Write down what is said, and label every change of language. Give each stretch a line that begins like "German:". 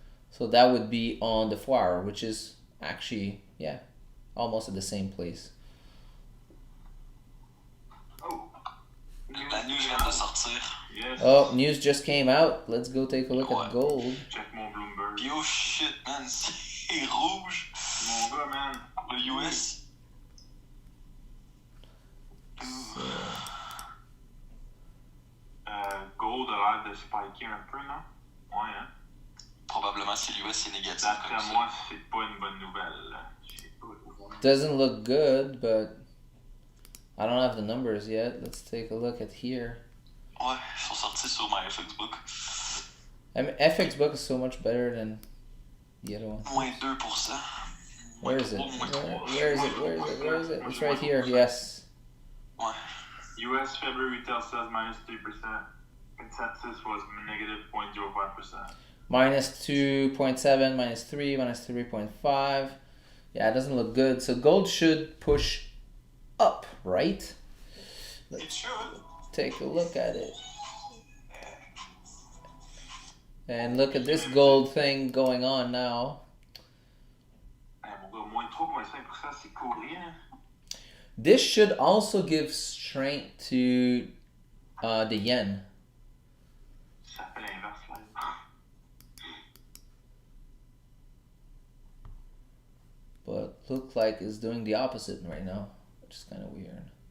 English: So that would be on the 4 hour, which is actually, yeah, almost at the same place.
French: La news vient de sortir.
English: Yes. Oh, news just came out. Let's go take a look at gold.
French: Check mon Bloomberg. Puis
English: oh shit,
French: man, c'est rouge. Mon gars, man. Le US. Gold a l'air de spiker un peu, non? Ouais, hein? Probablement si l'US est négatif. D'après Comme moi, ça. c'est pas une bonne nouvelle. Je sais pas.
English: Doesn't look good, but I don't have the numbers yet. Let's take a look at here.
French: Ouais, ils sont sortis sur my FX book.
English: I mean, FX book is so much better than the other one.
French: Moins 2%.
English: Where is it? Where is it? It's right here. Yes.
French: Ouais.
English: US February retail sales minus 3%. Consensus was negative 0.05%. Minus 2.7, minus 3, minus 3.5. Yeah, it doesn't look good. So gold should push up, right? It should. Take a look at it. And look at this gold thing going on now.
French: Mon gars, moins 3.5%, c'est cool, rien.
English: This should also give strength to the yen.
French: Ça fait l'inverse, là.
English: but look like it's doing the opposite right now, which is kind of weird.